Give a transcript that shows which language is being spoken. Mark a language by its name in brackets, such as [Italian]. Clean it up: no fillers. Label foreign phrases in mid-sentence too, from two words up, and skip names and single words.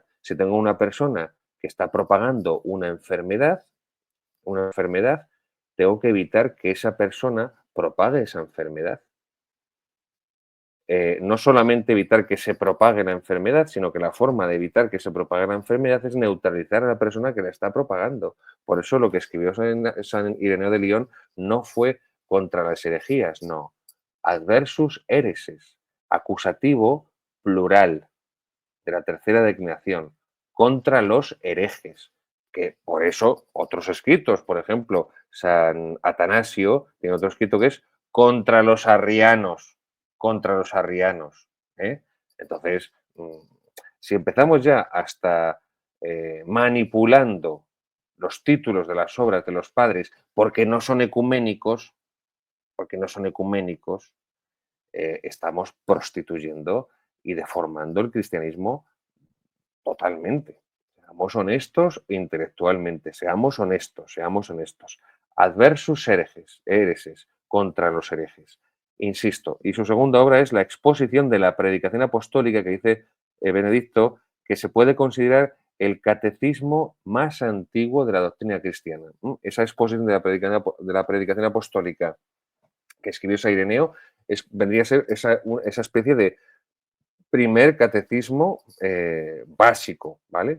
[Spanish] Si tengo una persona que está propagando una enfermedad, tengo que evitar que esa persona propague esa enfermedad. No solamente evitar que se propague la enfermedad, sino que la forma de evitar que se propague la enfermedad es neutralizar a la persona que la está propagando. Por eso lo que escribió San Ireneo de León no fue contra las herejías, no. [Latin] Adversus hereses, [Spanish] acusativo plural de la tercera declinación, contra los herejes, que por eso otros escritos, por ejemplo, San Atanasio tiene otro escrito que es contra los arrianos, contra los arrianos. ¿Eh? Entonces, si empezamos ya hasta manipulando los títulos de las obras de los padres porque no son ecuménicos, estamos prostituyendo y deformando el cristianismo totalmente. Seamos honestos intelectualmente, seamos honestos, seamos honestos. [Latin] Adversus hereses, [Spanish] contra los herejes. Insisto, y su segunda obra es la exposición de la predicación apostólica que dice Benedicto, que se puede considerar el catecismo más antiguo de la doctrina cristiana. Esa exposición de la predicación apostólica que escribió San Ireneo vendría a ser esa especie de primer catecismo básico, ¿vale?